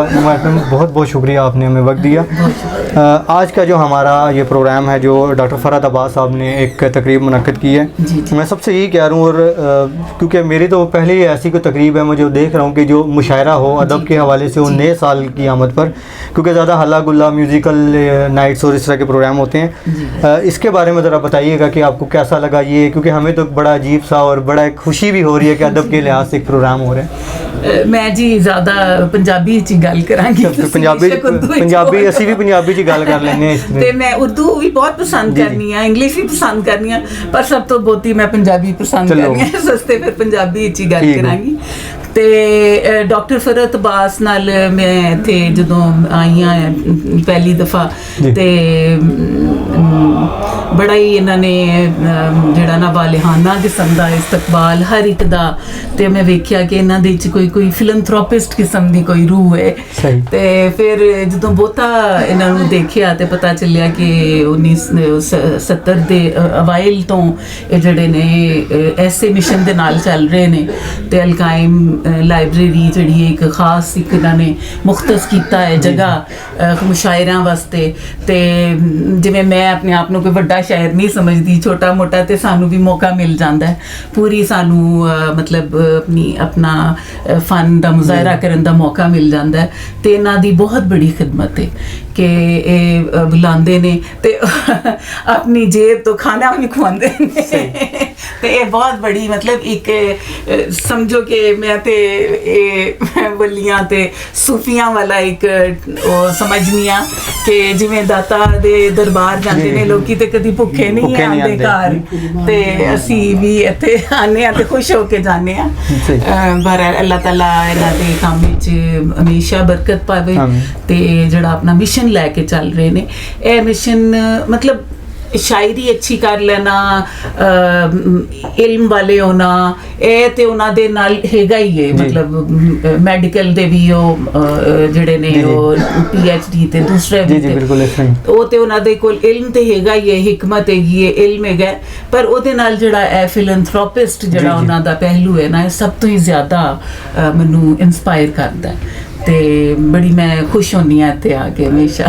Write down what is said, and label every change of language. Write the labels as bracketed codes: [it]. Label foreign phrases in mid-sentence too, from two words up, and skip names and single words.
[ur] بہت بہت شکریہ, آپ نے ہمیں وقت دیا. آج کا جو ہمارا یہ پروگرام ہے جو ڈاکٹر فرحت عباس صاحب نے ایک تقریب منعقد کی ہے, میں سب سے یہی کہہ رہا ہوں, اور کیونکہ میری تو پہلے ہی ایسی کوئی تقریب ہے, مجھے دیکھ رہا ہوں کہ جو مشاعرہ ہو ادب کے حوالے سے وہ نئے سال کی آمد پر, کیونکہ زیادہ ہلا گلا [en] musical nights [ur] اور اس طرح کے پروگرام ہوتے ہیں, اس کے بارے میں ذرا بتائیے گا کہ آپ کو کیسا لگا یہ, کیونکہ ہمیں تو بڑا عجیب سا اور بڑا ایک خوشی بھی ہو رہی ہے کہ ادب کے لحاظ سے ایک پروگرام ہو رہا ہے. [pa] میں جی زیادہ پنجابی چ گل کراں گی, پنجابی اسی بھی پنجابی چ گل کر لینے تے میں اردو بھی بہت پسند کرنی ہے, انگلش بھی پسند کرنی ہے, پر سب تو بہتی میں پنجابی پسند کرنی ہے, سستے پھر پنجابی چ گل کراں گی. تے ڈاکٹر فرحت عباس نال میں تے جدوں آئی ہاں پہلی دفعہ تے بڑا ہی انہاں نے جڑا نا والہانہ قسم دا استقبال ہر ایک دا, تے میں ویکھیا کہ انہاں دے وچ کوئی فلنتھروپسٹ قسم دی کوئی روح ہے. تے پھر جدوں بہتا انہاں نوں دیکھیا تے پتہ چلیا کہ 1970 دے اوائل تو یہ جڑے نے ایسے مشن دے نال چل رہے نے, تے القائم لائبریری جڑی ایک خاص ایک انہاں نے مختص کیتا ہے جگہ مشاعراں واسطے. تے جویں میں اپنے آپ نوں کوئی وڈا شاعر نہیں سمجھدی, چھوٹا موٹا تے سانوں بھی موقع مل جاندا ہے, پوری سانوں مطلب اپنا فن دا مظاہرہ کرن دا موقع مل جاندا ہے. تے انہاں دی بہت بڑی خدمت ہے کہ اے بلاندے نے تے اپنی جیب تو کھانا بھی کھواندے نے, تے اے بہت بڑی مطلب ایک سمجھو کہ میں تے ولیاں تے صوفیاں والا ایک سمجھنی ہاں کہ جویں داتا دے دربار جاندے نے لوکی تے کدی بھکھے نہیں آندے گھر, تے اسی بھی ایتھے آنے تے خوش ہو کے جانے ہاں. بہرحال اللہ تعالیٰ انہاں دے کام وچ ہمیشہ برکت پاوے, تے جڑا اپنا مشن لے کے چل رہے نے, اے مشن مطلب ਸ਼ਾਇਰੀ ਅੱਛੀ ਕਰ ਲੈਣਾ, ਇਲਮ ਵਾਲੇ ਹੋਣਾ, ਇਹ ਤੇ ਉਹਨਾਂ ਦੇ ਨਾਲ ਹੈਗਾ ਹੀ ਹੈ। ਮਤਲਬ ਮੈਡੀਕਲ ਦੇ ਵੀ ਉਹ ਜਿਹੜੇ ਨੇ ਉਹ PhD ਤੇ ਦੂਸਰੇ ਵੀ ਬਿਲਕੁਲ ਇਸ ਤਰ੍ਹਾਂ ਉਹ ਤੇ ਉਹਨਾਂ ਦੇ ਕੋਲ ਇਲਮ ਤੇ ਹੈਗਾ ਹੀ ਹੈ, ਹਿਕਮਤ ਹੈਗੀ ਹੈ, ਇਲਮ ਹੈਗਾ, ਪਰ ਉਹਦੇ ਨਾਲ ਜਿਹੜਾ ਇਹ ਫਿਲੈਂਥਰੋਪਿਸਟ ਜਿਹੜਾ ਉਹਨਾਂ ਦਾ ਪਹਿਲੂ ਹੈ ਨਾ, ਇਹ ਸਭ ਤੋਂ ਹੀ ਜ਼ਿਆਦਾ ਮੈਨੂੰ ਇਨਸਪਾਇਰ ਕਰਦਾ ਤੇ ਬੜੀ ਮੈਂ ਖੁਸ਼ ਹੁੰਦੀ ਹਾਂ ਇੱਥੇ ਆ ਕੇ ਹਮੇਸ਼ਾ।